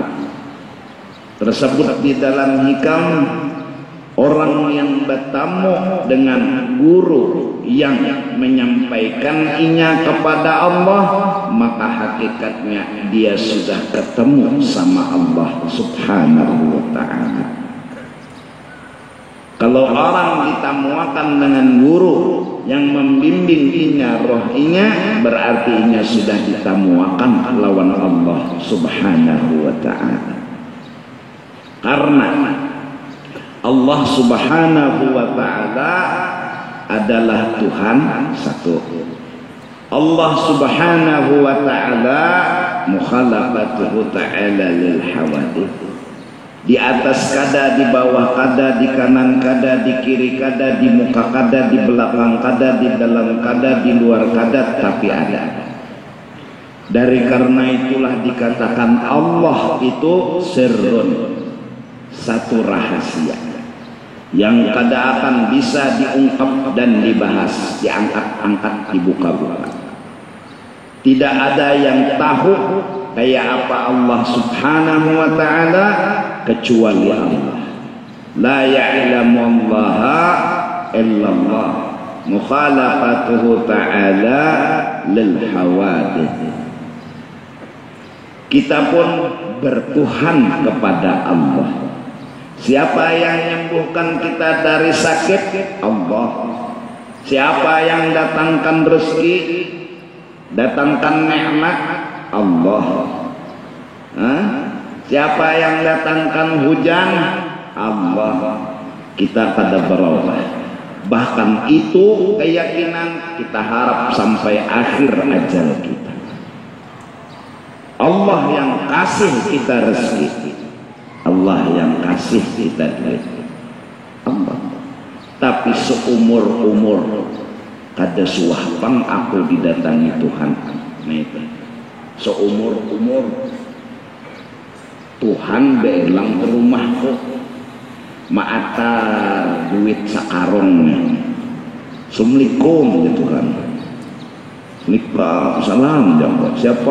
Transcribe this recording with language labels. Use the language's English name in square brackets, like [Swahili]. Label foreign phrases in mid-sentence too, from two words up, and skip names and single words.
[Indonesian] Tersebut di dalam hikam, orang yang bertamu dengan guru yang menyampaikan inya kepada Allah, maka hakikatnya dia sudah ketemu sama Allah [Arabic] سبحانه وتعالى. [Banjar] Kalau orang ditamuakan dengan guru yang membimbing inya, roh inya, berarti inya sudah ditamuakan lawan Allah [Arabic] سبحانه وتعالى. [Indonesian] Karena Allah [Arabic] سبحانه وتعالى [Indonesian] adalah Tuhan satu. [Arabic] الله سبحانه وتعالى مخالفته تعالى للحوادث. [Banjar] Di atas kada, di bawah kada, di kanan kada, di kiri kada, di muka kada, di belakang kada, di dalam kada, di luar kada, tapi ada. [Indonesian] Dari karena itulah dikatakan Allah itu sirrun, satu rahasia yang kada akan bisa diungkap dan dibahas, diangkat-angkat, dibuka-buka. Tidak ada yang tahu kayak apa Allah [Arabic] سبحانه وتعالى [Indonesian] kecuali Allah. [Arabic] لا يعلم الله إلا الله، مخالفته تعالى للحوادث. [Indonesian] Kita pun bertuhan kepada Allah. Siapa yang menyembuhkan kita dari sakit? Allah. Siapa yang datangkan rezeki, datangkan nikmat? Allah. Siapa yang datangkan hujan? Allah. Kita kada berubah. Bahkan itu keyakinan kita harap sampai akhir ajal kita. Allah yang kasih kita rezeki, Allah yang kasih kita duit, Allah. [Banjar] Tapi seumur-umur kada suahpang aku didatangi Tuhan. Nah itu seumur-umur Tuhan belang ke rumahku maatar duit sakarong, assalamualaikum gitu kan, salam jawab siapa?